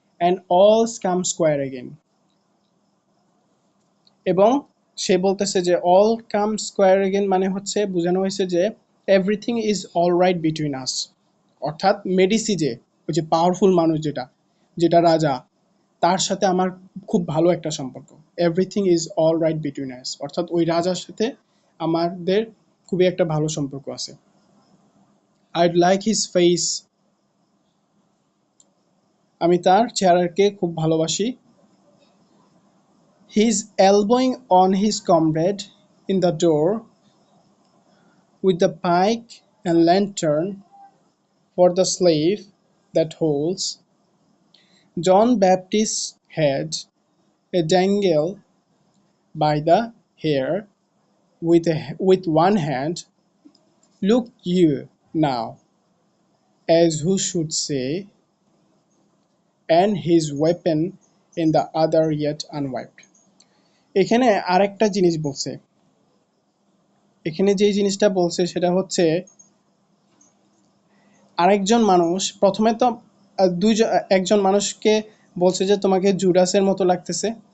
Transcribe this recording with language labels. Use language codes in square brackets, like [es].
[en] and all come square again, [bn] এবং সে বলতেছে যে অল কাম স্কোয়ার এগেন মানে হচ্ছে বোঝানো হয়েছে যে [en] everything is all right between us, [bn] অর্থাৎ মেডিসি যে, ওই যে পাওয়ারফুল মানুষ যেটা, যেটা রাজা, তার সাথে আমার খুব ভালো একটা সম্পর্ক, everything is all right between us, অর্থাৎ ওই রাজার সাথে আমাদের খুবই একটা ভালো সম্পর্ক আছে। [en] I'd like his face, [bn] আমি তার চেহারাকে খুব ভালোবাসি। [en] He's elbowing on his comrade in the door with the pike and lantern for the slave that holds John Baptist's head, a dangle by the hair with one hand. Look you now, as who should say, and his weapon in the other yet unwiped. [bn] এখানে আরেকটা জিনিস বলছে, এখানে যে জিনিসটা বলছে সেটা হচ্ছে আরেকজন মানুষ প্রথমে তো একজন মানুষকে বলছে যে তোমাকে জুডাসের মতো লাগতেছে,